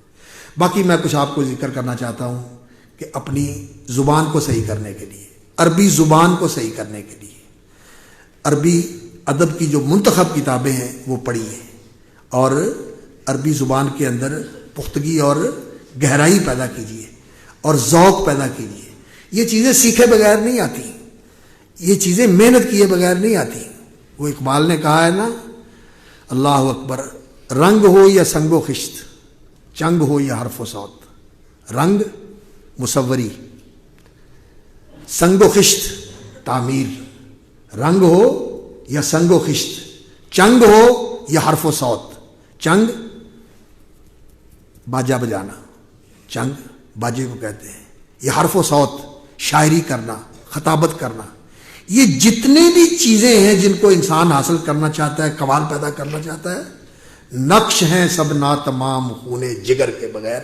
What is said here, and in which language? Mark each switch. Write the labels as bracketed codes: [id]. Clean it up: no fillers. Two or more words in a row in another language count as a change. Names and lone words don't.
[ur] باقی میں کچھ آپ کو ذکر کرنا چاہتا ہوں کہ اپنی زبان کو صحیح کرنے کے لیے، عربی زبان کو صحیح کرنے کے لیے عربی ادب کی جو منتخب کتابیں ہیں وہ پڑھیے، اور عربی زبان کے اندر پختگی اور گہرائی پیدا کیجیے اور ذوق پیدا کیجیے۔ یہ چیزیں سیکھے بغیر نہیں آتی، یہ چیزیں محنت کیے بغیر نہیں آتی۔ وہ اقبال نے کہا ہے نا، [ar] اللہ اکبر، [ur] رنگ ہو یا سنگ و خشت، چنگ ہو یا حرف و صوت، رنگ مصوری، سنگ و خشت تعمیر، رنگ ہو یا سنگ و خشت، چنگ ہو یا حرف و صوت. چنگ باجا بجانا، چنگ باجے کو کہتے ہیں. یہ حرف و صوت شاعری کرنا، خطابت کرنا، یہ جتنے بھی چیزیں ہیں جن کو انسان حاصل کرنا چاہتا ہے، کمال پیدا کرنا چاہتا ہے، نقش ہیں سب ناتمام خون جگر کے بغیر.